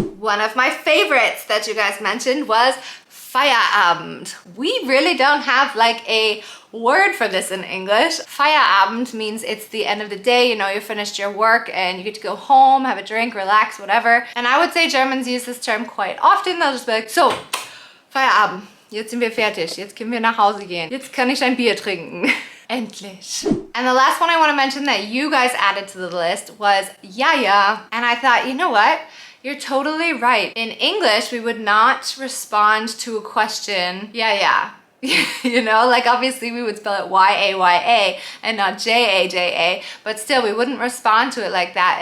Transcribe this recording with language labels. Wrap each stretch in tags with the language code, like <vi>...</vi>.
<en>One of my favorites that you guys mentioned was Feierabend. We really don't have like a word for this in English. Feierabend means it's the end of the day, you know, you finished your work and you get to go home, have a drink, relax, whatever. And I would say Germans use this term quite often. They'll just be like, so,</en> <de>Feierabend, jetzt sind wir fertig, jetzt können wir nach Hause gehen, jetzt kann ich ein Bier trinken. Endlich.</de> <en>And the last one I want to mention that you guys added to the list was ja. And I thought, you know what? You're totally right. In English, we would not respond to a question, yeah. You know, like obviously we would spell it Y-A-Y-A and not J-A-J-A, but still we wouldn't respond to it like that.</en>